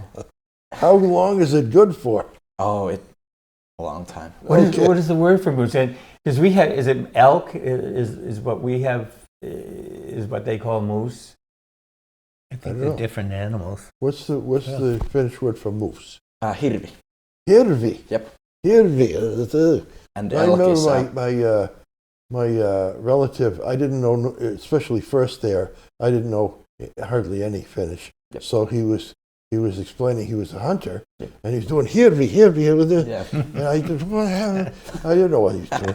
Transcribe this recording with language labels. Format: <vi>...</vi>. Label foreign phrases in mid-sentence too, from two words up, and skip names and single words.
<en>How long is it good for? Oh, a long time. What is the word for moose? Because we have, is it elk? Is what we have, is what they call moose? I I think don't they're know. different animals. What's the Finnish word for moose? Hirvi. Hirvi. Yep. Hirvi. And I elk is remember my relative. I didn't know, especially first there. I didn't know hardly any Finnish. Yep. So he was explaining he was a hunter, Yep. and he's doing hirvi with it. Yeah. And I just, I didn't know what he was doing.</en>